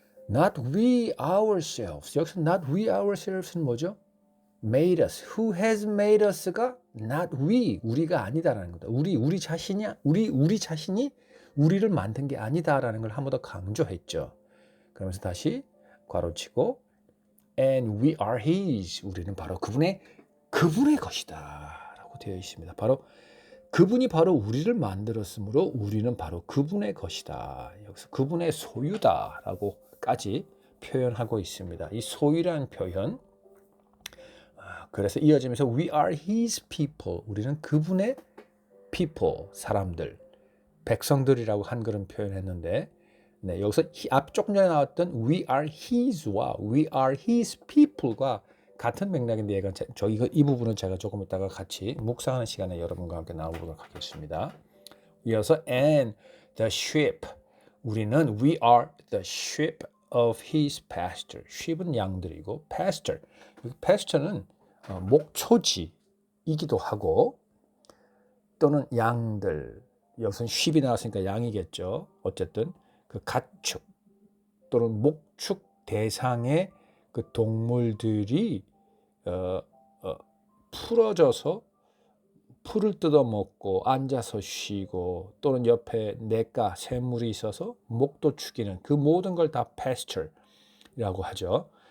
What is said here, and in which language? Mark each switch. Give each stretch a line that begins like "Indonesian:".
English: Not we ourselves.
Korean: 여기서
English: not we ourselves
Korean: 는 뭐죠?
English: Made us. Who has made us가 not we.
Korean: 우리가 아니다라는 거다. 우리 자신이 우리를 만든 게 아니다라는 걸 한 번 더 강조했죠. 그러면서 다시 괄호치고
English: and we are his.
Korean: 우리는 바로 그분의 것이다 라고 되어 있습니다. 바로 그분이 바로 우리를 만들었으므로 우리는 바로 그분의 것이다. 여기서 그분의 소유다 라고까지 표현하고 있습니다. 이 소유라는 표현 그래서 이어지면서
English: we are his people.
Korean: 우리는 그분의 people, 사람들, 백성들이라고 한글은 표현했는데 네, 여기서 조금 전에 나왔던
English: we are his
Korean: 와
English: we are his people
Korean: 과 같은 맥락인데 이 부분은 제가 조금 이따가 같이 묵상하는 시간에 여러분과 함께 나눠보도록 하겠습니다. 이어서
English: and the sheep
Korean: 우리는
English: we are the sheep of his pasture.
Korean: sheep은 양들이고 pasture는 목초지이기도 하고 또는 양들 여기서는 sheep이 나왔으니까 양이겠죠. 어쨌든 그 가축 또는 목축 대상의 그 동물들이 풀어져서 풀을 뜯어먹고 앉아서 쉬고 또는 옆에 샘물이 있어서 목도 축이는 그 모든 걸 다 pasture라고 하죠.